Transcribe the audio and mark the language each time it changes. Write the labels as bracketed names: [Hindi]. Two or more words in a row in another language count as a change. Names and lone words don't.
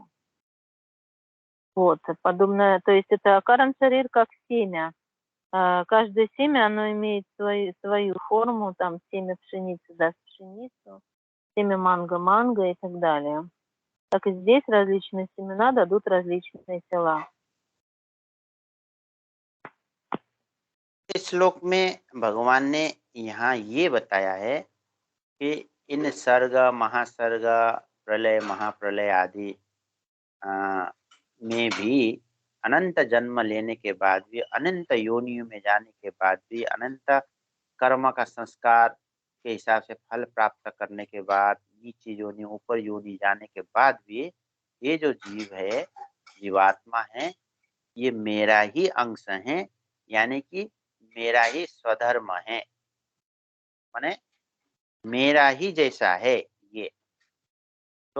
[Russian] Вот, подобное, то есть это [Hindi] कारण शरीर [Russian] как семя. Каждое семя, оно имеет свою форму, там семя пшеницы даст пшеницу, семя манго и так далее. Так и здесь различные семена дадут различные тела. [Hindi] इस श्लोक में भगवान ने यहाँ ये बताया है कि इन सर्ग, महासर्ग, प्रलय, महाप्रलय आदि में भी अनंत जन्म लेने के बाद भी, अनंत योनियों में जाने के बाद भी, अनंत कर्म का संस्कार के हिसाब से फल प्राप्त करने के बाद, नीचे योनि ऊपर योनि जाने के बाद भी ये जो जीव है, जीवात्मा है, ये मेरा ही अंश है, यानी कि मेरा ही स्वधर्म है, माने मेरा ही जैसा है ये।